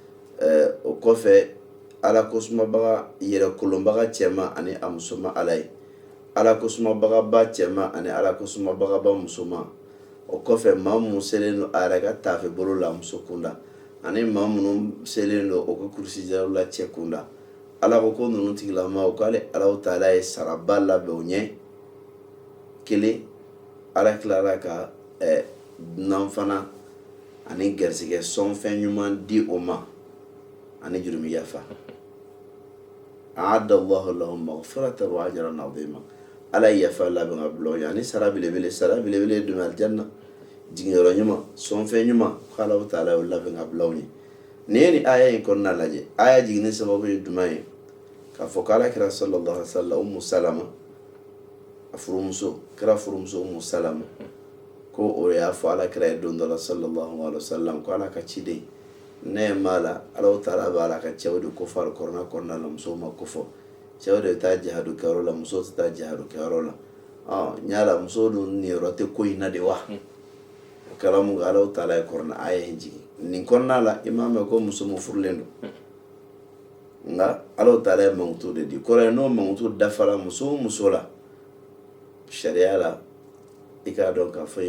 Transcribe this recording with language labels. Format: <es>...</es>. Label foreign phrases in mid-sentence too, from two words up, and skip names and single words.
<bm>o kɔfɛ ala kosumabaga yɛrɛ kolonbaga cɛman ani a musoman ala ye ala kosumabaga ba cɛman ani ala kosumabaga ba musoman o kɔfɛ maa minnu selen don a yɛrɛ ka taafe bolo la muso kunda ani maa minnu selen don o ka kurusijaw la cɛ kunda ala ko ko ninnu tigilama o k'ale alaw taala ye saraba labɛn o ɲɛ kelen ala tilara ka dunan fana ani garisɛgɛ sɔnfɛn ɲuman di o ma ani jurumi yafa</bm> <ar>أعد الله لهم مغفرة وأجرا عظيما</ar> <bm>ala yafa labɛn ka bila o ɲɛ ani sara belebele ye dumi aljanna jiginyɔrɔ ɲuman sɔnfɛn ɲuman k'ala taala y'o labɛn ka bila o ɲɛ ni ye nin aya in kɔnɔna lajɛ aya jiginni sababu ye jumɛn ye k'a fɔ k'ala kira</bm> <ar>صلى الله عليه وسلم</ar> <bm>Ummu Salama a furumuso kira furumuso Ummu Salama ko o y'a fɔ alakira ye don dɔ la</bm> <ar>صلى الله عليه وسلم</ar> <bm>ko ala ka ciden ne ma la ala taala b'a la ka cɛw de ko fari kɔrɔna kɔnɔna la musow ma ko fɔ cɛw de bɛ taa jihadu kɛyɔrɔ la musow tɛ taa jihadu kɛyɔrɔ la n y'a la musow dun niyɔrɔ tɛ ko in na de wa o kɛra mun kan ala taala ye kɔrɔna a ye jigin nin kɔnɔna la i m'a mɛn ko muso mun furulen don nka ala taala ye mankutu de di kɔrɔ ye n'o mankutu dafara muso o muso la sariya la i k'a dɔn k'a fɔ</bm>